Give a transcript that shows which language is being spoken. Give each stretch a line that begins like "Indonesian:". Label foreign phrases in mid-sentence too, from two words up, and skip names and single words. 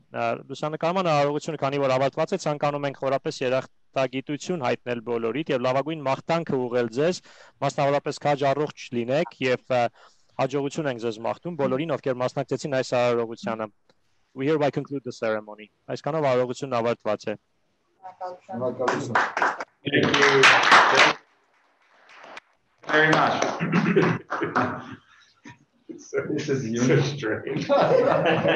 Armenian: Լուսանկարման արարողությունը քանի որ ավարտված է, ցանկանում ենք խորապես երախտագիտություն հայտնել բոլորիդ եւ լավագույն մաղթանքը ուղղել ձեզ, մասնավորապես քաջ առողջ լինեք եւ հաջողություն ենք ձեզ մաղթում բոլորին, ովքեր մասնակցեցին այս արարողությանը.
English: We hereby conclude the ceremony.
Armenian: Այսքանով արարողությունն ավարտված է.
English: Thank you very much. This is strange.